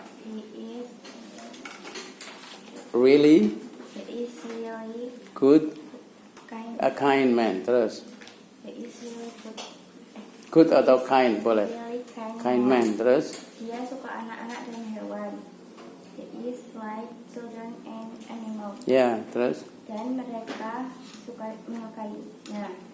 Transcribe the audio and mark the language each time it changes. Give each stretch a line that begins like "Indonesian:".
English: He is Really really good, kind. a kind man.
Indonesian: Terus?
English: He is really good.
Indonesian: Good atau kind boleh.
English: Really Kind man.
Indonesian: Terus? Dia suka anak-anak dan hewan.
English: He is like children and animals.
Indonesian: Ya, terus? Dan mereka menyukainya.